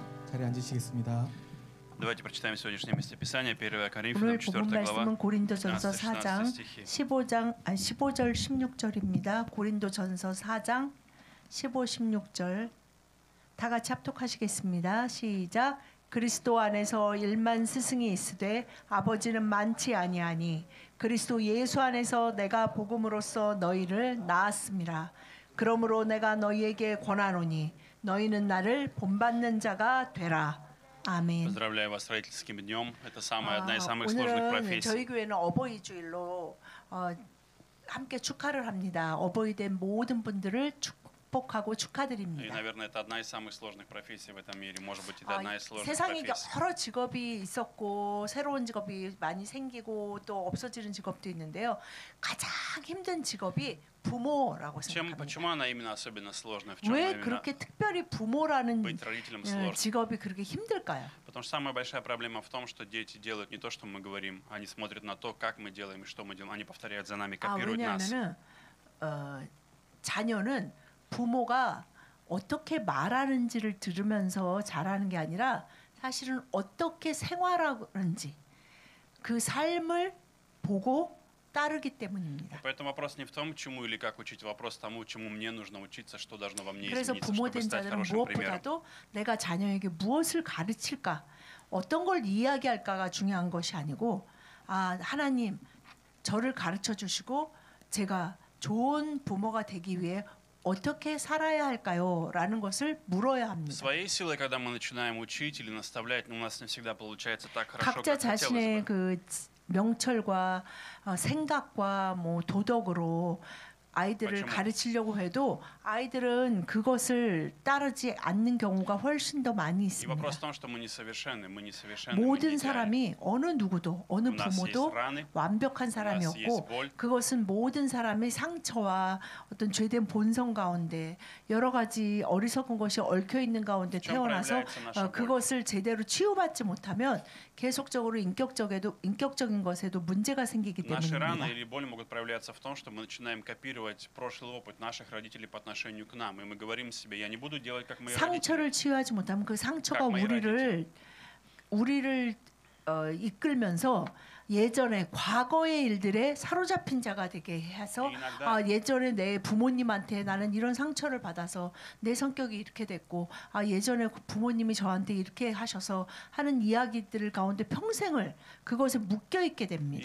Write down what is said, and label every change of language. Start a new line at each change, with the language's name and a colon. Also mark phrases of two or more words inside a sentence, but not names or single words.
Korean: 자리에 앉으시겠습니다.
Russian: Давайте прочитаем сегодняшнее местописание, 1 Коринфянам,
Korean: 오늘 본문
Russian: 4 глава,
Korean: 말씀은 고린도전서 4장 15 15절 16절입니다. 고린도전서 4장 15, 16절 다 같이 합독하시겠습니다. 시작. 그리스도 안에서 1만 스승이 있으되 아버지는 많지 아니하니 그리스도 예수 안에서 내가 복음으로써 너희를 낳았음이라. 그러므로 내가 너희에게 권하노니 너희는 나를 본받는 자가 되라. 아멘.
Russian: Поздравляю вас с родительским днем. Это одна из самых сложных
Korean: 오늘은
Russian: профессий.
Korean: 저희 교회는 어버이 주일로 함께 축하를 합니다. 어버이 된 모든 분들을 축복하고
Russian: И,
Korean: 축하드립니다.
Russian: наверное, это одна из самых сложных профессий в этом мире. Может быть, это одна из сложных
Korean: 세상에
Russian: профессий.
Korean: 여러 직업이 있었고 새로운 직업이 많이 생기고 또 없어지는 직업도 있는데요. 가장 힘든 직업이 부모라고 생각합니다.
Russian: Почему она именно особенно сложная? В чем
Korean: 왜
Russian: именно
Korean: 그렇게 특별히 부모라는
Russian: быть родителем сложно?
Korean: 직업이 그렇게 힘들까요?
Russian: Потому что самая большая проблема в том, что дети делают не то, что мы говорим, они смотрят на то, как мы делаем и что мы делаем. Они повторяют за нами, копируют нас.
Korean: 왜냐하면은 자녀는 부모가 어떻게 말하는지를 들으면서 자라는 게 아니라 사실은 어떻게 생활하는지 그 삶을 보고 따르기 때문입니다.
Russian: Поэтому вопрос не в том, чему или как учить, вопрос тому, чему мне нужно учиться, что должно во мне
Korean: 그래서
Russian: измениться,
Korean: 부모
Russian: чтобы
Korean: 된
Russian: стать
Korean: 자들은
Russian: хорошим примером.
Korean: 무엇보다도 내가 자녀에게 무엇을 가르칠까, 어떤 걸 이야기할까가 중요한 것이 아니고 하나님 저를 가르쳐 주시고 제가 좋은 부모가 되기 위해 어떻게 살아야 할까요? 라는 것을 물어야 합니다.
Russian: Своей силой, когда мы начинаем учить или наставлять, у нас не всегда получается так хорошо,
Korean: 각자
Russian: как хотелось
Korean: 자신의
Russian: бы.
Korean: 그 명철과 생각과 뭐 도덕으로 아이들을 가르치려고 해도 아이들은 그것을 따르지 않는 경우가 훨씬 더 많이
Russian: И
Korean: 있습니다.
Russian: вопрос в том, что мы несовершенны,
Korean: 모든 사람이 어느 누구도 어느 부모도 완벽한 사람이 없고 그것은 모든 사람의 상처와 어떤 죄된 본성 가운데 여러 가지 어리석은 것이 얽혀 있는 가운데 태어나서 그것을 제대로 치유받지 못하면 계속적으로 인격적인 것에도 문제가 생기기
Russian: Наши раны
Korean: 때문입니다.
Russian: или боль могут проявляться в том, что мы начинаем копировать прошлый опыт наших родителей по отношению к нам, и мы говорим себе: я не буду делать как мои родители.
Korean: 상처를 치유하지 못하면 그 상처가 우리를 이끌면서 예전에 과거의 일들에 사로잡힌 자가 되게 해서 예전에 내 부모님한테 나는 이런 상처를 받아서 내 성격이 이렇게 됐고 예전에 부모님이 저한테 이렇게 하셔서 하는 이야기들 가운데 평생을 그것에 묶여 있게 됩니다.